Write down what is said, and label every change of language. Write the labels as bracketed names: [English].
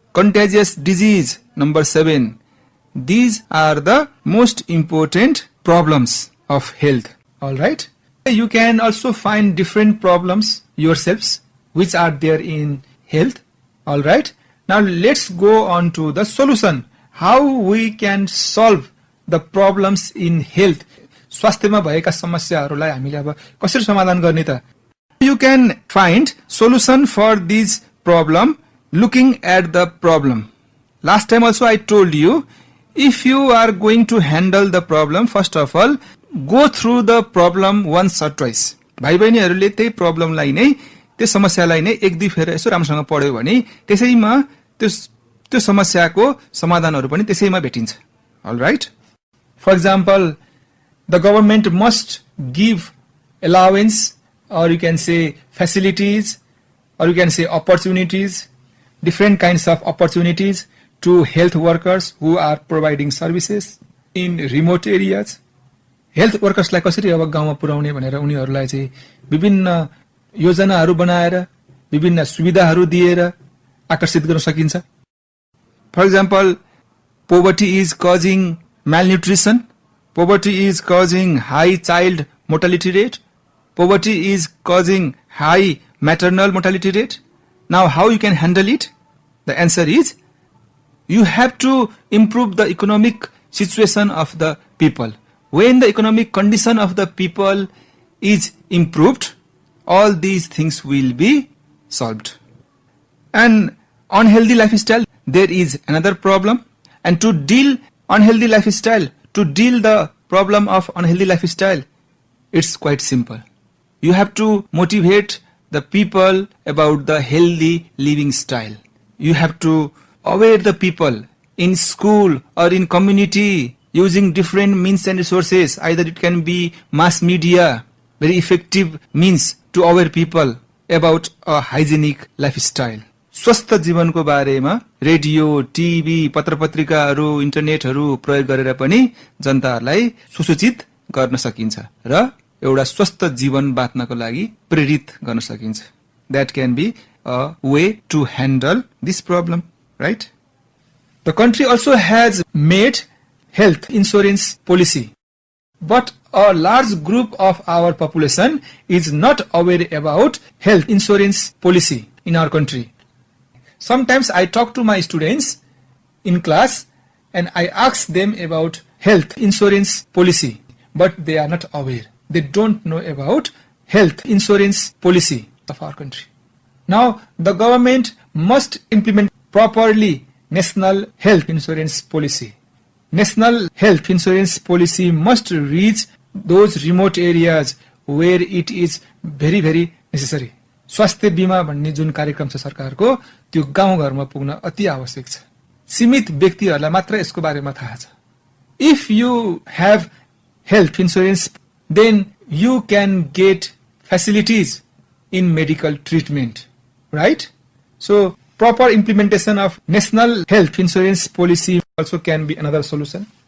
[English] Contagious disease. Number 7. These are the most important problems of health. Alright. You can also find different problems yourselves which are there in health. Alright. Now let's go on to the solution. How we can solve the problems in health. [Nepali] स्वास्थ्यमा भएका समस्याहरूलाई हामीले अब कसरी समाधान गर्ने त? [English] You can find solution for this problem looking at the problem. Last time also I told you, if you are going to handle the problem, first of all, go through the problem once or twice. [Nepali] भाइ बहिनीहरूले त्यही प्रब्लमलाई नै, त्यो समस्यालाई नै एक दुई फेर यसो राम्रोसँग पढ्यो भने त्यसैमा त्यो समस्याको समाधानहरू पनि त्यसैमा भेटिन्छ. [English] All right? For example, the government must give allowance, or you can say facilities, or you can say opportunities, different kinds of opportunities to health workers who are providing services in remote areas. Health workers like [Nepali] कसरी अब गाउँमा पुर्याउने भनेर उनीहरूलाई चाहिँ विभिन्न योजनाहरू बनाएर विभिन्न सुविधाहरू दिएर आकर्षित गर्न सकिन्छ. [English] For example, poverty is causing malnutrition, poverty is causing high child mortality rate, poverty is causing high maternal mortality rate. Now how you can handle it? The answer is you have to improve the economic situation of the people. When the economic condition of the people is improved, all these things will be solved. And unhealthy lifestyle, there is another problem. And to deal unhealthy lifestyle, to deal the problem of unhealthy lifestyle, it's quite simple. You have to motivate the people about the healthy living style. You have to aware the people in school or in community using different means and resources. Either it can be mass media, very effective means to aware people about a hygienic lifestyle. [Nepali] स्वस्थ जीवनको बारेमा radio, TV, पत्रपत्रिकाहरू, इन्टरनेटहरू प्रयोग गरेर पनि जनताहरूलाई सुसूचित गर्न सकिन्छ र एउटा स्वस्थ जीवन बाँच्नको लागि प्रेरित गर्न सकिन्छ. [English] That can be a way to handle this problem, right? The country also has made health insurance policy, but a large group of our population is not aware about health insurance policy in our country. Sometimes I talk to my students in class and I ask them about health insurance policy, but they are not aware. They don't know about health insurance policy of our country. Now, the government must implement properly National Health Insurance Policy. National Health Insurance Policy must reach those remote areas where it is very, very necessary. [Nepali] स्वास्थ्य बीमा भन्ने जुन कार्यक्रम छ सरकारको, त्यो गाउँ घरमा पुग्न अति आवश्यक छ. सीमित व्यक्तिहरूलाई मात्र यसको बारेमा थाहा छ. [English] If you have health insurance, then you can get facilities in medical treatment, right? So proper implementation of National Health Insurance Policy also can be another solution.